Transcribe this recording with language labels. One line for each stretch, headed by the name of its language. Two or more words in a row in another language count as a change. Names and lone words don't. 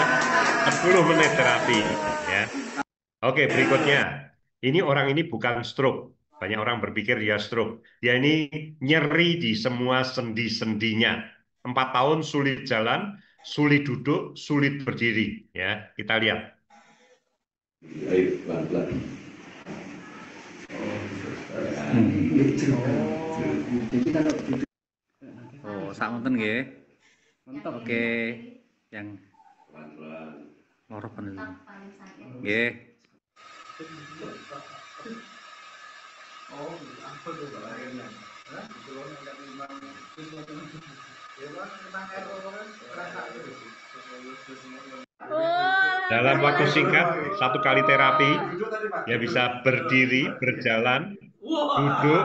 Indonesian: 10 menit terapi ya. Oke, berikutnya. Ini orang ini bukan stroke. Banyak orang berpikir dia stroke. Dia ini nyeri di semua sendi-sendinya. 4 tahun sulit jalan, sulit duduk, sulit berdiri. Ya, kita lihat.
Javanese: Oh, sak wonten nggih. Oke. Yang loro niku. Nggih.
Indonesian: Dalam waktu singkat, 1 kali terapi, dia bisa berdiri, berjalan, duduk.